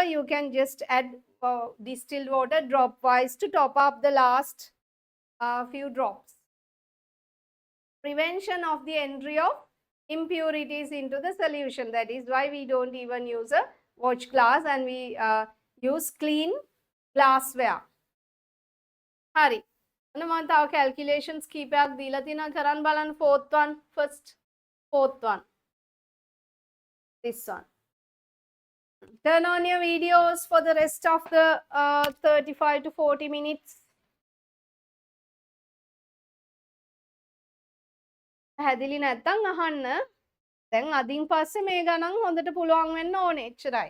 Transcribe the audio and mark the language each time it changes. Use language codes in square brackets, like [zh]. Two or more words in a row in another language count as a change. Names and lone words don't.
[en] You can just add distilled water dropwise to top up the last few drops. Prevention of the entry of impurities into the solution. That is why we don't even use a watch glass and we use clean glassware. [si] Hari. මම තව calculations කීපයක් දීලා තියෙනවා කරන් බලන්න [en] fourth one first. Fourth one. This one. Turn on your videos for the rest of the 35 to 40 minutes. [si] පැහැදිලි නැත්තම් අහන්න. දැන් අදින් පස්සේ මේ ගණන් හොඳට පුළුවන් වෙන්න ඕනේ. එච්චරයි.